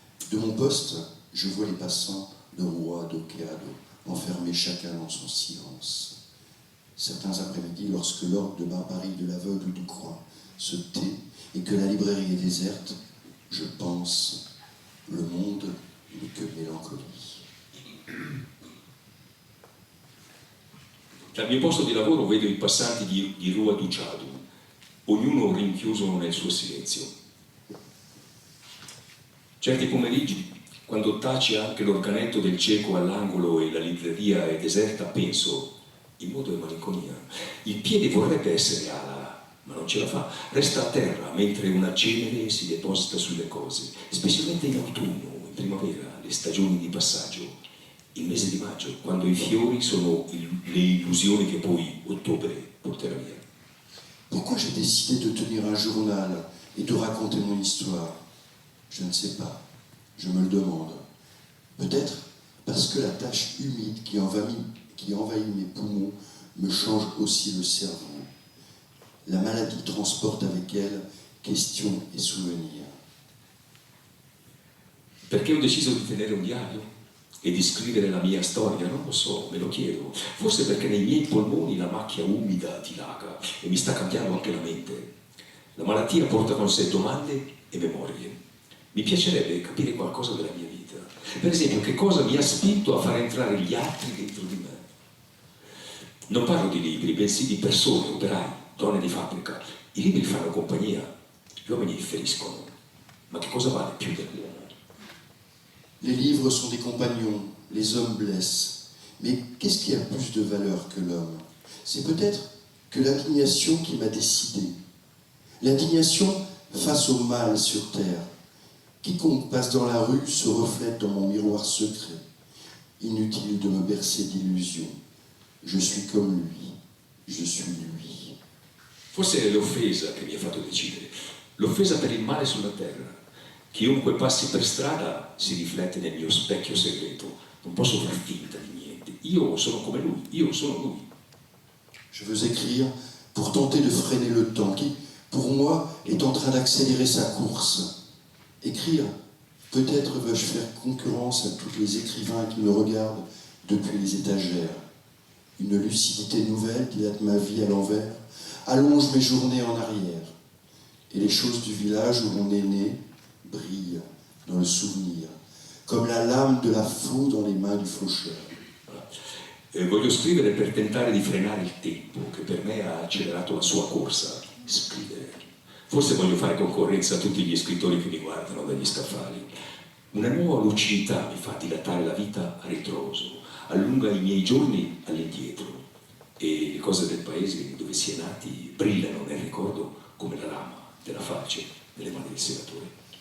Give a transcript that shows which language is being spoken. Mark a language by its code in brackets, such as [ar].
[fr] De mon poste, je vois les passants de Rua do Queiroz, enfermés chacun dans son silence. Certains après-midi, lorsque l'orgue de barbarie de l'aveugle ou du coin se tait et que la librairie est déserte, je pense, le monde n'est que mélancolie. [it] Dal mio posto di lavoro vedo i passanti di Rua do Chadu, ognuno rinchiuso nel suo silenzio. Certi pomeriggi, quando tace anche l'organetto del cieco all'angolo e la libreria è deserta, penso, in modo di malinconia, il piede vorrebbe essere ala, ma non ce la fa. Resta a terra mentre una cenere si deposita sulle cose, specialmente in autunno, in primavera, le stagioni di passaggio, il mese di maggio, quando i fiori sono le illusioni che poi ottobre porterà via. [fr] Pourquoi j'ai décidé de tenir un journal et de raconter mon histoire? Je ne sais pas, je me le demande. Peut-être parce que la tache humide qui envahit mes poumons me change aussi le cerveau. La maladie transporte avec elle questions et souvenirs. [it] Perché ho deciso di tenere un diario e di scrivere la mia storia? Non lo so, me lo chiedo. Forse perché nei miei polmoni la macchia umida dilaga e mi sta cambiando anche la mente. La malattia porta con sé domande e memorie. Mi piacerebbe capire qualcosa della mia vita. Per esempio, che cosa mi ha spinto a far entrare gli altri dentro di me. Non parlo di libri, bensì di persone, operai, donne di fabbrica. I libri fanno compagnia, gli uomini feriscono. Ma che cosa vale più dell'uomo? [fr] Les livres sont des compagnons, les hommes blessent. Mais qu'est-ce qui a plus de valeur que l'homme? C'est peut-être que l'indignation qui m'a décidé. L'indignation face au mal sur terre. Quiconque passe dans la rue se reflète dans mon miroir secret. Inutile de me bercer d'illusions. Je suis comme lui, je suis lui. [it] Forse è l'offesa che mi ha fatto decidere. L'offesa per il male sulla terra. Chiunque passi per strada si riflette nel mio specchio segreto. Non posso far finta di niente. Io sono come lui, io sono lui. [fr] Je veux écrire pour tenter de freiner le temps qui, pour moi, est en train d'accélérer sa course. Écrire, peut-être veux-je faire concurrence à tous les écrivains qui me regardent depuis les étagères. Une lucidité nouvelle dilate ma vie à l'envers, allonge mes journées en arrière. Et les choses du village où on est né brillent dans le souvenir, comme la lame de la faux dans les mains du faucheur. [it] Voglio scrivere per tentare di frenare il tempo che per me ha accelerato la sua corsa. Scrivere. Forse voglio fare concorrenza a tutti gli scrittori che mi guardano dagli scaffali. Una nuova lucidità mi fa dilatare la vita a ritroso, allunga i miei giorni all'indietro e le cose del paese dove si è nati brillano nel ricordo come la lama della falce nelle mani del senatore.